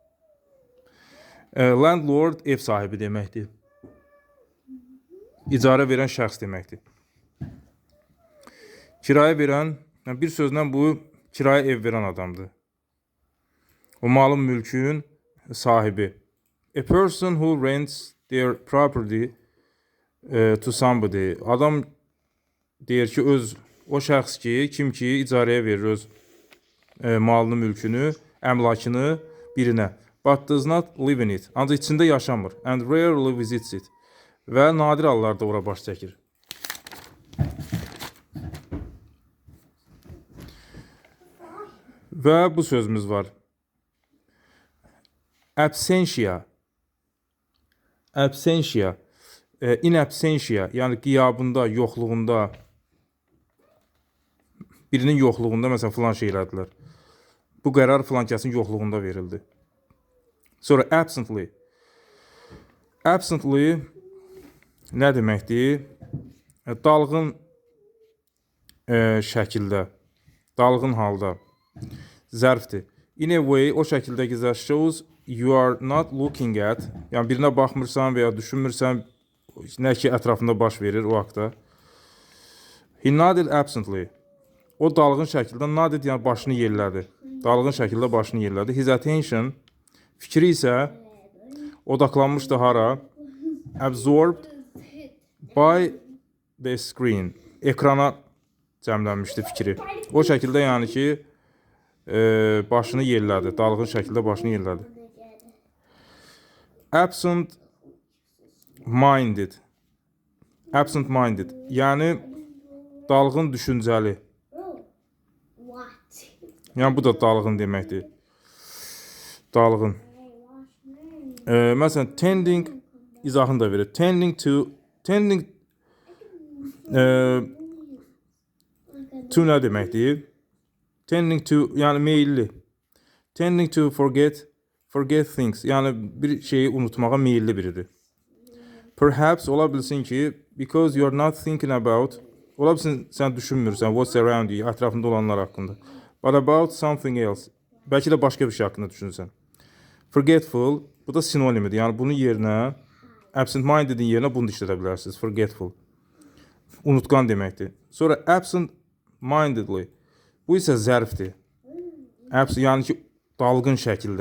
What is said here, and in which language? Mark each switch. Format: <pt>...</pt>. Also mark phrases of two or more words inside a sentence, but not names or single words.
<az>Landlord ev sahibi deməkdir. İcarə verən şəxs deməkdir. Kiraya verən, yəni bir sözlə bu kiraya ev verən adamdır. O malın, mülkün sahibi.</az> <en>A person who rents their property to somebody.</en> <az>Adam deyir ki, o şəxs ki, kim ki icarəyə verir öz malını, mülkünü, əmlakını birinə.</az> <en>But does not live in it.</en> <az>Ancaq içində yaşamır.</az> <en>And rarely visits it.</en> <az>Və nadir hallarda ora baş çəkir. Və bu sözümüz var.</az> <la>Absentia. Absentia. In absentia.</la> <az>Yəni qiyabında, yoxluğunda. Birinin yoxluğunda, məsələn, filan şey elədilər. Bu qərar filan kəsin yoxluğunda verildi. Sonra absently. Absently nə deməkdir? Dalğın şəkildə, dalğın halda. Zərfdir.</az> <en>In a way,</en> <az>o şəkildə ki,</az> <en>that shows you are not looking at.</en> <az>Yəni birinə baxmırsan və ya düşünmürsən nə ki ətrafında baş verir o haqda.</az> <en>He nodded absently.</en> <az>O dalğın şəkildə nodded, yəni başını yellədi. Dalğın şəkildə başını yellədi.</az> <en>His attention,</en> <az>fikri isə odaklanmışdı hara?</az> <en>Absorbed by the screen.</en> <az>Ekrana cəmlənmişdi fikri. O şəkildə yəni ki başını yellədi. Dalğın şəkildə başını yellədi.</az> <en>Absent minded. Absent minded.</en> <az>Yəni dalğın düşüncəli. Yəni bu da dalğın deməkdir. Dalğın. Məsələn, tending izahını da verir.</az> <en>Tending to</en> <az>nə deməkdir?</az> <en>Tending to,</en> <az>yəni meyilli.</az> <en>Tending to forget things.</en> <az>Yəni bir şeyi unutmağa meyilli biridir. Perhaps ola bilsin ki,</az> <en>because you are not thinking about,</en> <az>ola bilsin sən düşünmürsən</az> <en>what's around you,</en> <az>ətrafında olanlar haqqında.</az> <en>But about something else.</en> <az>Bəlkə də başqa bir şey haqqında düşünürsən. Forgetful, bu da sinonimidir. Yəni bunun yerinə, absent-minded'in yerinə bunu da işlədə bilərsiniz. Forgetful. Unutqan deməkdir. Sonra absent-mindedly. Bu isə zərfdir. Yəni ki, dalğın şəkildə.</az>